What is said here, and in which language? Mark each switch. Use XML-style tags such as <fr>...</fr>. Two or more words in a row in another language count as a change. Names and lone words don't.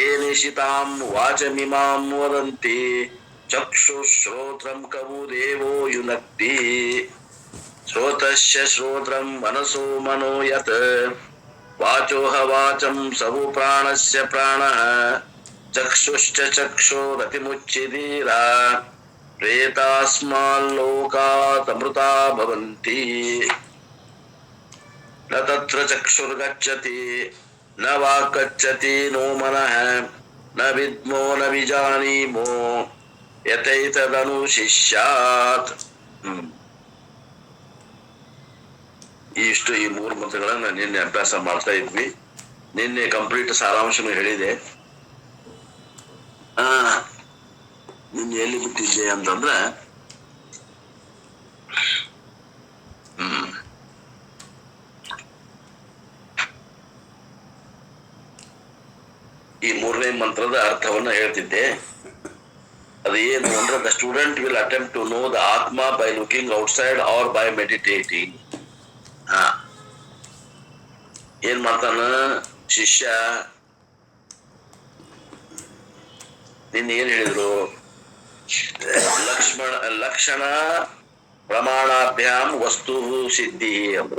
<sa>ನಿರ್ದೇಶಿತಾಂ ವಾಚಮಿಮಾಂ ವದಂತಿ ಚಕ್ಷುಶ್ರೋತ್ರಂ ಕವುದೇವೋ ಯುನಕ್ತಿ ಶ್ರೋತಸ್ಯ ಶ್ರೋತ್ರಂ ಮನಸೋ ಮನೋ ಯತ್ ವಾಚೋಹ ವಾಚಂ ಸವು ಪ್ರಾಣಸ್ಯ ಪ್ರಾಣಃ ಚಕ್ಷುಶ್ಚ ಚಕ್ಷುರತಿಮುಚ್ಚಿದೀರ ಪ್ರೇತಾಸ್ಮಾಲ್ಲೋಕಾತ್ ಅಮೃತಾ ಭವಂತಿ ನ ತತ್ರ ಚಕ್ಷುರ್ಗಚ್ಚತಿ ನ ವಾಕ್ಗಚ್ಚತಿ ನೋ ಮನಃ ನ ವಿದ್ಮೋ ನ ವಿಜಾನೀಮೋ ಯತೈತದನುಶಿಷ್ಯಾತ್.</sa> <kn>ಇಷ್ಟು ಈ 3 ಮಂತ್ರಗಳನ್ನ ನಿನ್ನೆ ಅಭ್ಯಾಸ ಮಾಡ್ತಾ ಇದ್ವಿ. ನಿನ್ನೆ ಕಂಪ್ಲೀಟ್ ಸಾರಾಂಶನು ಹೇಳಿದೆ. ನಿನ್ನೆ ಎಲ್ಲಿ ಬಿಟ್ಟಿದ್ದೆ ಅಂತಂದ್ರ ಈ 3ನೇ ಮಂತ್ರದ ಅರ್ಥವನ್ನ ಹೇಳ್ತಿದ್ದೆ. ಅದು ಏನು ಅಂದ್ರೆ</kn> <en>the student will attempt to know the atma by looking outside or by meditating.</en> <kn>ಏನ್ ಮಾಡ್ತಾನ ಶಿಷ್ಯ? ನಿನ್ನೆ ಏನ್ ಹೇಳಿದ್ರು?</kn> <sa>ಲಕ್ಷಣ ಪ್ರಮಾಣಾಭ್ಯಾಂ ವಸ್ತು ಸಿದ್ಧಿ ಅಂದ್ರು.</sa>